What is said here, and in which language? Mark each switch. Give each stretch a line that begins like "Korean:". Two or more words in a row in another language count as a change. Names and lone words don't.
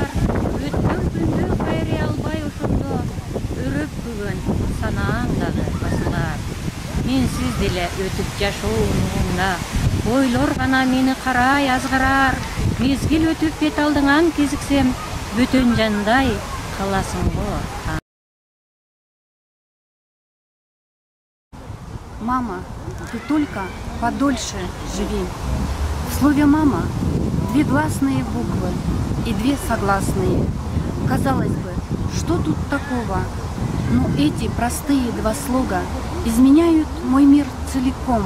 Kyrgyz: Өткөн күндү кайрый албай ошондо, өрөп бүгүн санаам дагы басылар. Менсиз деле өтүп жашоо унугунда, ойлор гана мени карай азгарар. Мезгил өтүп бет алдыңан кезиксем, бөтөн жандай каласыңбы?
Russian: Мама, ты только подольше живи. В слове «мама» 2 гласные буквы и 2 согласные. Казалось бы, что тут такого? Но эти простые 2 слога изменяют мой мир целиком.